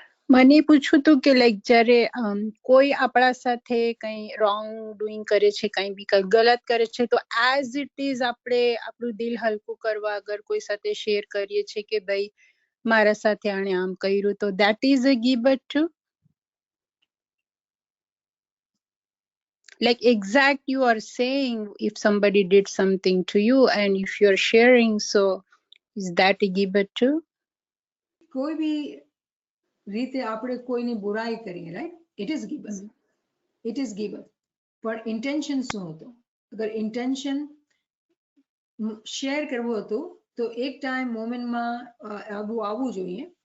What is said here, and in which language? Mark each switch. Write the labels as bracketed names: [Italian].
[Gujarati] મને પૂછવું હતું કે લાઈક જ્યારે કોઈ આપણા સાથે કંઈ [English] wrong doing [Gujarati] કરે છે, કંઈ બી કંઈ ગલત કરે છે, તો [English] as it is [Gujarati] આપણે આપણું દિલ હલકું કરવા અગર કોઈ સાથે શેર કરીએ છીએ કે ભાઈ મારા સાથે આણે આમ કર્યું, તો [English] That is a ગીબત too. Like exact you are saying if somebody did something to you and if you are sharing, so is that a gibbat too? [Gujarati] કોઈ બી રીતે આપણે કોઈની બુરાઈ કરીએ, right, [English] It is ગીબત, it is ગીબત. [Gujarati] પણ intention શું હતું? અગર intention share કરવું હતું તો એક ટાઈમ મોમેન્ટમાં આવવું જોઈએ.